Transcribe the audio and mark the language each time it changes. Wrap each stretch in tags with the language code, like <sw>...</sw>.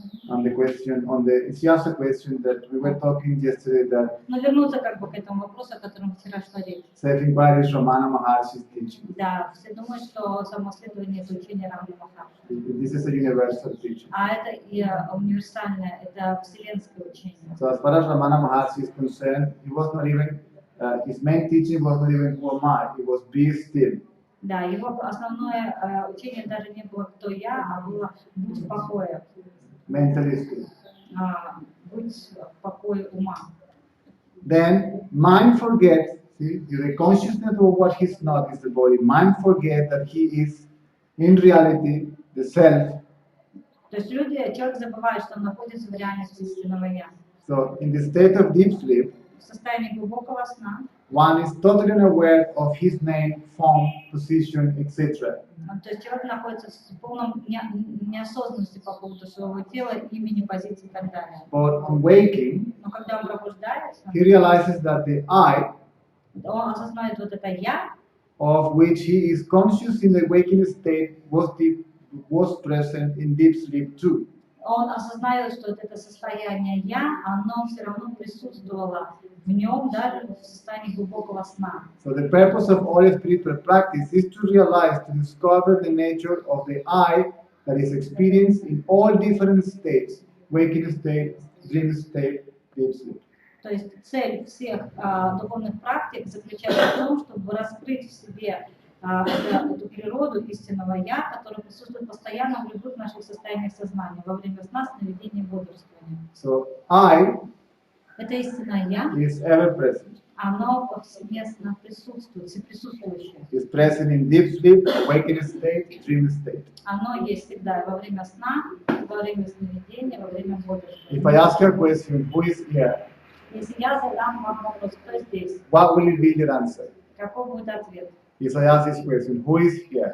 <en>on the question, she asked a question that we were talking yesterday that</en> <ru>Но вернуться как бы к этому вопросу, о котором вчера шла речь.</ru> <en>self-inquiry is Ramana Maharshi's teaching.</en> <ru>Да, все думают, что самоследование это учение Рамана Махарши.</ru> <en>This is a universal teaching.</en> <ru>А это и универсальное, это вселенское учение.</ru> <en>So as far as Ramana Maharshi is concerned, he was not even, his main teaching was not even who am I, it was be still.</en> <ru>Да, его основное учение даже не было «кто я», а было «будь в покое».</ru> <en>Mentally still.</en> <ru>Будь в покое ума.</ru> <en>Then mind forgets, see, the consciousness of what he's not is the body. Mind forgets that he is in reality the self.</en> <ru>То есть человек забывает, что он находится в реальности истинного «я».</ru> <en>So in the state of deep sleep,</en> <ru>В состоянии глубокого сна</ru> <en>one is totally unaware of his name, form, position, etc.</en> <ru>то есть человек находится в полном неосознанности по поводу своего тела, имени, позиции и так далее.</ru> <en>But on waking,</en> <ru>Но когда он пробуждается,</ru> <en>he realizes that the I,</en> <ru>он осознает вот это «я»,</ru> <en>of which he is conscious in the waking state, was present in deep sleep too.</en> <ru>он осознает, что вот это состояние «я», оно все равно присутствовало в нем даже в состоянии глубокого сна.</ru> <en>So the purpose of all spiritual practice is to realize, to discover the nature of the I that is experienced in all different states, waking state, dream state, deep sleep.</en> <ru>То есть цель всех духовных практик заключается в том, чтобы раскрыть в себе эту природу истинного «я», которая присутствует постоянно в любых наших состояниях сознания, во время сна, сновидения и бодрствования.</ru> <en>So I</en> <ru>Это истинное «я»,</ru> <en>is ever present.</en> <ru>оно повсеместно присутствует, всеприсутствующее.</ru> <en>Is present in deep sleep, waking state, dream state.</en> <ru>Оно есть всегда и во время сна, и во время сновидения, во время бодрствования.</ru> <en>If I ask you a question, who is here?</en> <ru>Если я задам вам вопрос, кто здесь,</ru> <en>What will be your answer?</en> <ru>какой будет ответ?</ru> <en>If I ask this question, who is here?</en>